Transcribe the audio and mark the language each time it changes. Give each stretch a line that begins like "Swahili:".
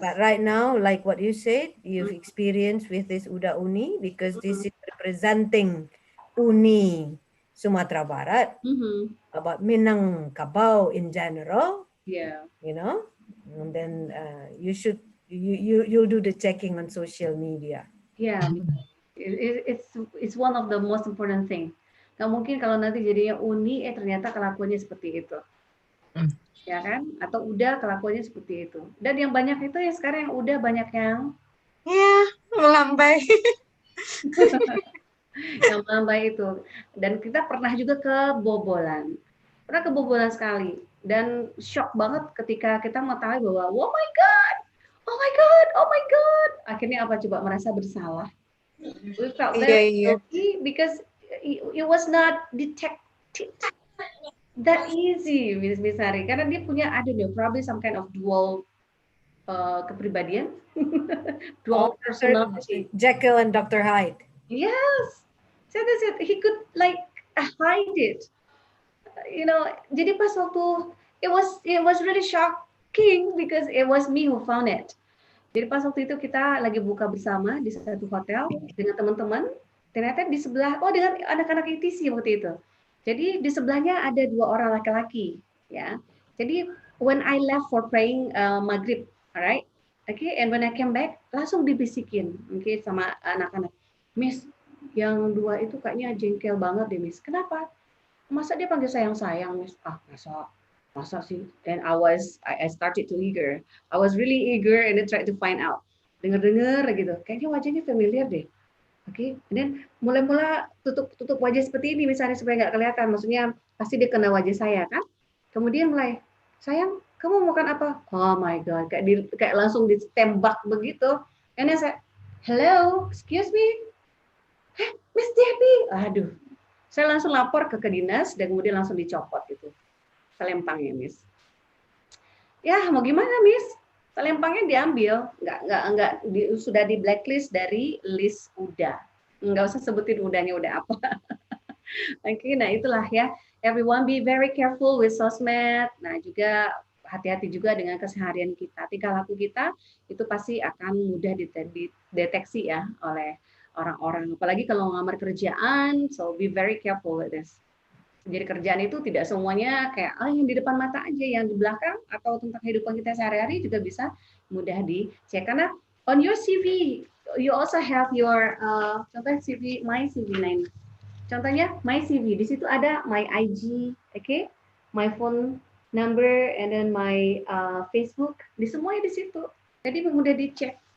English: But right now, like what you said, you've experienced with this Uda Uni, because this is representing Uni Sumatera Barat, about Minangkabau in general. Yeah. You know, and then you'll do the checking on social media. Yeah, it's one of the most important thing.
Indonesian: Nggak mungkin kalau nanti jadinya Uni, ternyata kelakuannya seperti itu. Ya kan? Atau udah kelakuannya seperti itu. Dan yang banyak itu ya sekarang yang udah banyak yang melambai. yang melambai itu. Dan kita pernah juga kebobolan. Pernah kebobolan sekali. Dan shock banget ketika kita mengetahui bahwa,
English: oh my God, oh my God,
Indonesian: oh my God. Akhirnya apa coba? Merasa bersalah.
English: We felt very guilty because it was not detected that easy, Miss Hari.
Indonesian: Karena dia punya,
English: I don't know, probably some kind of dual
Indonesian: kepribadian, dual personality.
English: Jekyll and Dr. Hyde. Yes, so that's it. He could like hide it. You know,
Indonesian: jadi pas waktu
English: it was really shocking because it was me who found it.
Indonesian: Jadi pas waktu itu kita lagi buka bersama di satu hotel dengan teman-teman, ternyata di sebelah, dengan anak-anak ITC waktu itu. Jadi di sebelahnya ada 2 orang laki-laki, ya. Jadi
English: when I left for praying maghrib, alright, okay, and when I came back,
Indonesian: langsung dibisikin, okay, sama anak-anak, Miss, yang 2 itu kayaknya jengkel banget deh, Miss. Kenapa? Masa dia panggil sayang-sayang, Miss? Masa sih?
English: And I started to eager. I was really eager and then tried to find out.
Indonesian: Dengar-dengar gitu. Kayaknya wajahnya familiar deh. Oke.
English: And then
Indonesian: mulai-mulai tutup wajah seperti ini misalnya supaya nggak kelihatan. Maksudnya pasti dia kenal wajah saya kan. Kemudian mulai, sayang, kamu mau makan apa?
English: Oh my God.
Indonesian: Kayak langsung ditembak begitu.
English: And then saya, hello, excuse me. Miss Debbie. Aduh.
Indonesian: Saya langsung lapor ke dinas dan kemudian langsung dicopot gitu. Selempangnya, Miss. Ya, mau gimana, Miss? Selempangnya diambil, sudah di blacklist dari list UDA. Nggak usah sebutin udahnya udah apa. Oke, nah itulah ya.
English: Everyone be very careful with sosmed.
Indonesian: Nah, juga hati-hati juga dengan keseharian kita. Tingkah laku kita itu pasti akan mudah dideteksi ya oleh orang-orang. Apalagi kalau ngelamar kerjaan,
English: so be very careful with this.
Indonesian: Jadi kerjaan itu tidak semuanya kayak yang di depan mata aja, yang di belakang atau tentang kehidupan kita sehari-hari juga bisa mudah dicek.
English: Karena on your CV you also have your contoh CV, my CV lain.
Indonesian: Contohnya
English: my CV,
Indonesian: di situ ada my IG, okay, my phone number and then my Facebook, di semuanya di situ. Jadi mudah dicek.